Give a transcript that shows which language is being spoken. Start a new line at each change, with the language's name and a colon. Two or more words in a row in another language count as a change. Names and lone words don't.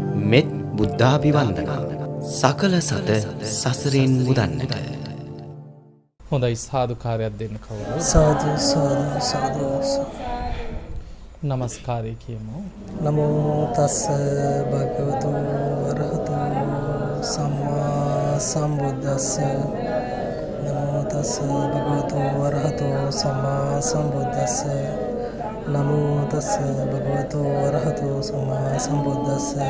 Sinhala: මෙත් බුද්ධාභිවන්දනා සකල සත සසරින් මුදන්නට. හොඳයි සාදුකාරයක් දෙන්න කවුරු? සාදු සාදු සාදු. නමස්කාරය කියමු.
Pali: නමෝ තස්ස භගවතු වරහතු සම්මා සම්බුද්දස්ස. නමෝ තස්ස භගවතු වරහතු සම්මා සම්බුද්දස්ස. නමෝ තස්ස භගවතු වරහතු සම්මා සම්බුද්දස්ස.